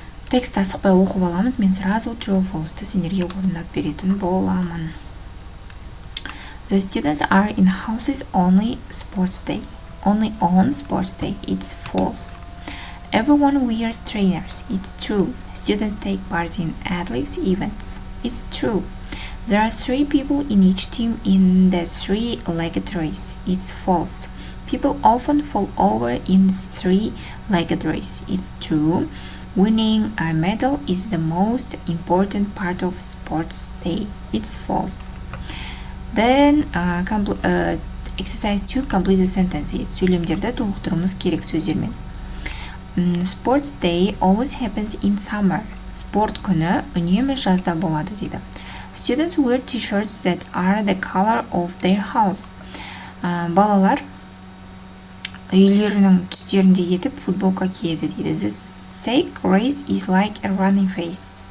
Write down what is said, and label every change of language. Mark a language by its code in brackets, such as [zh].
[kk] Текст асықпай оқып аламыз, мен сразу true or false'ды сендерге орындап беретін боламын. [en] The students are in houses only sports day. Only on sports day. It's false. Everyone wears trainers. It's true. Students take part in athletics events. It's true. There are 3 people in each team in the 3-legged race. It's false. People often fall over in the 3-legged race. It's true. Winning a medal is the most important part of sports day. It's false. Then exercise 2, complete the sentences. [kk] Сөйлемдерді толықтыруымыз керек сөздермен. [en] Sports day always happens in summer. [kk] Спорт күні үнемі жазда болады дейді. [en] Students wear t-shirts that are the color of their house. [kk] Балалар үйлерінің түстерінде етіп футболка киеді дейді. [en] The sack race is like a running race.